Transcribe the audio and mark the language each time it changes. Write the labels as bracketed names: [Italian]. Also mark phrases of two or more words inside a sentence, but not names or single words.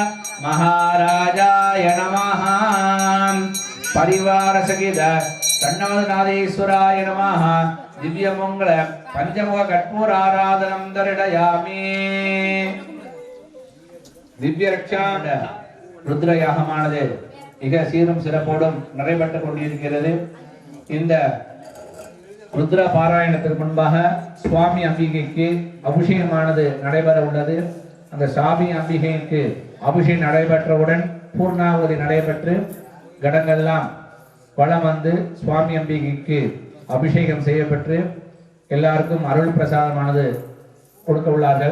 [Sanskrit] महाराजाय नमः परिवार सहित सन्नवनादेश्वराय नमः दिव्यमंगल पंचमुख कर्पूराराधनं दर्शयामि दिव्य रक्षा रुद्र [Tamil] யாகமானது மிக சீரும் சிறப்போடும் நடைபெற்றுக் கொண்டிருக்கிறது. இந்த ருத்ர பாராயணத்திற்கு முன்பாக சுவாமி அம்பிகைக்கு அபிஷேகமானது நடைபெற உள்ளது. அந்த சாமி அம்பிகைக்கு அபிஷேகம் நடைபெற்றவுடன் பூர்ணாவதி நடைபெற்று கடங்கள்லாம் வளம் வந்து சுவாமி அம்பிகைக்கு அபிஷேகம் செய்யப்பட்டு எல்லாருக்கும் அருள் பிரசாதமானது கொடுக்க உள்ளார்கள்.